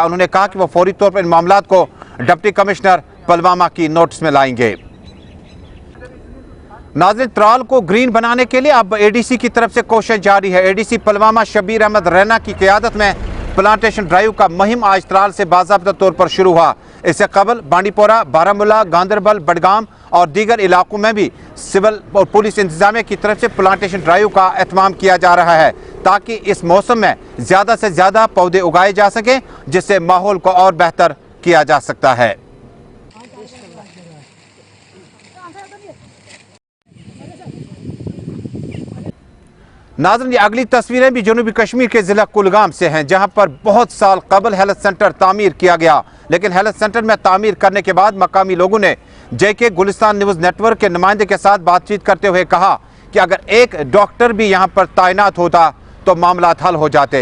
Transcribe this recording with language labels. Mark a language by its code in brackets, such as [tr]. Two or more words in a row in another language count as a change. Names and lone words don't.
[ur] انہوں نے کہا کہ وہ فوری طور پر ان معاملات کو ڈپٹی کمشنر پلوامہ کی نوٹس میں لائیں گے۔ ناظرین، ترال کو گرین بنانے کے لیے اب ADC کی طرف سے کوشش جاری ہے۔ ADC پلوامہ شبیر احمد رینا کی قیادت میں پلانٹیشن ڈرائیو کا مہم آج ترال سے باضابطہ طور پر شروع ہوا۔ اس سے قبل بانڈی پورہ، بارہمولہ، گاندربل، بڈگام اور دیگر علاقوں میں بھی سول اور پولیس انتظامیہ کی طرف سے پلانٹیشن ڈرائیو کا اہتمام کیا جا رہا ہے تاکہ اس موسم میں زیادہ سے زیادہ پودے اگائے جا سکیں، جس سے ماحول کو اور بہتر کیا جا سکتا ہے۔ ناظرین، یہ اگلی تصویریں بھی جنوبی کشمیر کے ضلع کلگام سے ہیں، جہاں پر بہت سال قبل ہیلتھ سینٹر تعمیر کیا گیا، لیکن ہیلتھ سینٹر میں تعمیر کرنے کے بعد مقامی لوگوں نے JK گلستان نیوز نیٹ ورک کے نمائندے کے ساتھ بات چیت کرتے ہوئے کہا کہ اگر ایک ڈاکٹر بھی یہاں پر تعینات ہوتا تو معاملات حل ہو جاتے۔